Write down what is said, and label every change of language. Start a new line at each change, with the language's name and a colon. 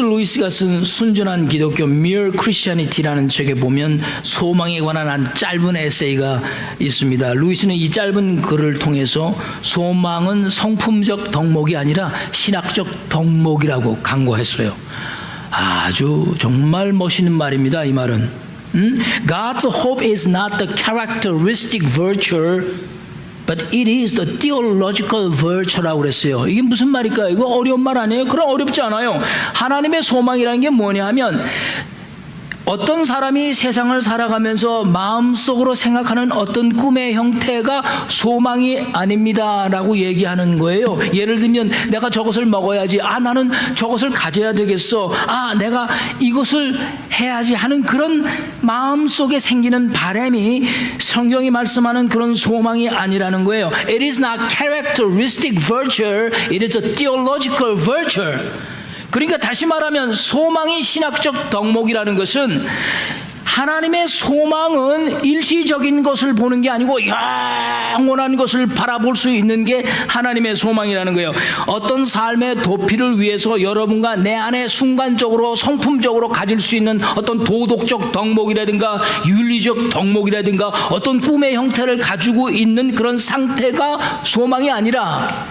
Korean: 루이스가 쓴 순전한 기독교 Mere Christianity라는 책에 보면 소망에 관한 한 짧은 에세이가 있습니다. 루이스는 이 짧은 글을 통해서 소망은 성품적 덕목이 아니라 신학적 덕목이라고 강구했어요. 아주 정말 멋있는 말입니다. 이 말은
English: God's hope is not the characteristic virtue But it is the theological virtue라고
Korean: 그랬어요. 이게 무슨 말일까요? 이거 어려운 말 아니에요? 그럼 어렵지 않아요. 하나님의 소망이라는 게 뭐냐 하면 어떤 사람이 세상을 살아가면서 마음속으로 생각하는 어떤 꿈의 형태가 소망이 아닙니다라고 얘기하는 거예요. 예를 들면 내가 저것을 먹어야지, 나는 저것을 가져야 되겠어, 내가 이것을 해야지 하는 그런 마음속에 생기는 바람이 성경이 말씀하는 그런 소망이 아니라는 거예요.
English: It is not characteristic virtue, it is a theological virtue.
Korean: 그러니까 다시 말하면 소망이 신학적 덕목이라는 것은, 하나님의 소망은 일시적인 것을 보는 게 아니고 영원한 것을 바라볼 수 있는 게 하나님의 소망이라는 거예요. 어떤 삶의 도피를 위해서 여러분과 내 안에 순간적으로 성품적으로 가질 수 있는 어떤 도덕적 덕목이라든가 윤리적 덕목이라든가 어떤 꿈의 형태를 가지고 있는 그런 상태가 소망이 아니라,